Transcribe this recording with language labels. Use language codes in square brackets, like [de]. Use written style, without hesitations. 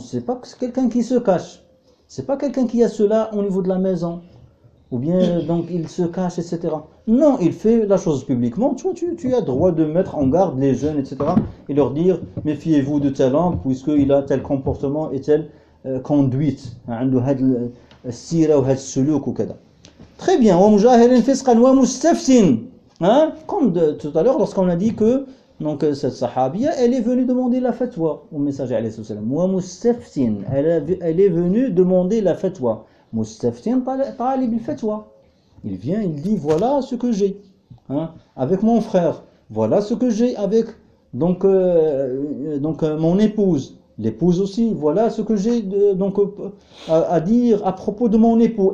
[fr] Ce n'est pas quelqu'un qui se cache. Ce n'est pas quelqu'un qui a cela au niveau de la maison. Ou bien, donc, il se cache, etc. Non, il fait la chose publiquement. Tu vois, tu as droit de mettre en garde les jeunes, etc. Et leur dire, méfiez-vous de tel homme, puisqu'il a tel comportement et telle conduite. [ar] عنده هاد السيرة وهاد السلوك وكذا. [fr] Très bien. [ar] ومجاهرين فسقاً ومستفسين. [fr] Hein? Comme tout à l'heure, lorsqu'on a dit que donc, cette sahabia, elle est venue demander la fatwa au messager, alayhi sallam. [ar] ومستفسين. [fr] Elle est venue demander la fatwa. [ar] Mustaftin talib al-fatwa. [fr] Il vient, il dit voilà ce que j'ai hein, avec mon frère, voilà ce que j'ai avec donc mon épouse, l'épouse aussi, voilà ce que j'ai à dire à propos de mon époux.